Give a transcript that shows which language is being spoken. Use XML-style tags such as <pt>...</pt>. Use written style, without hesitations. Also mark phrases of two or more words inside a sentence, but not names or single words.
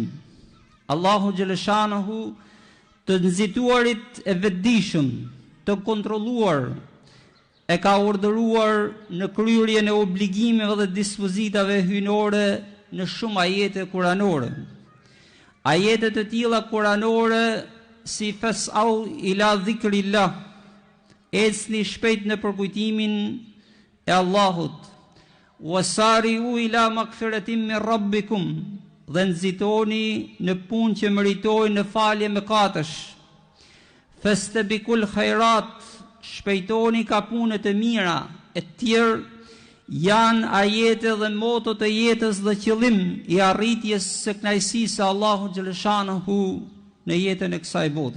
<sq>Allahu xhaleshanuhu të nxituarit e vetëdijshëm, të kontrolluar, e ka urdhëruar në kryerjen e obligimeve dhe dispozitave hyjnore në shumë ajete kuranore. Ajete të tilla kuranore si</sq> <ar>"فاسعوا إلى ذكر الله",</ar> <sq>ecni shpejt në përkujtimin e Allahut,</sq> <ar>"وسارعوا إلى مغفرة من ربكم",</ar> <sq>dhe nxitoni në punë që meritojnë në falje mëkatesh,</sq> <ar>"فاستبقوا الخيرات",</ar> <sq>shpejtoni ka punë të mira, e tjerë janë ajete dhe moto të jetës dhe qëllim i arritjes së kënaqësisë së Allahu xhaleshanuhu në jetën e kësaj bote.</sq>